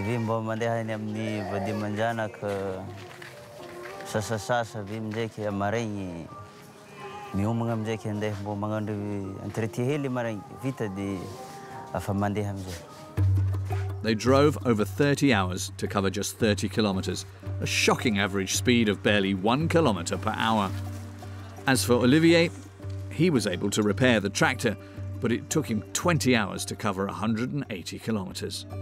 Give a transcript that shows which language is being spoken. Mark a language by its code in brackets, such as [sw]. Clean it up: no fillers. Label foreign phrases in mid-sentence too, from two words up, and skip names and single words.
[mg] ve mba mandeha any amin'ny vady aman-janaka sasasasa ve amindraiky amaraigny miomagna amindraiky andeha mba magnandro entretien hely maraigny vita dia afa mandeha amin'izay. [en] They drove over 30 hours to cover just 30 kilometres, a shocking average speed of barely 1 kilometre per hour. As for Olivier, he was able to repair the tractor, but it took him 20 hours to cover 180 kilometres.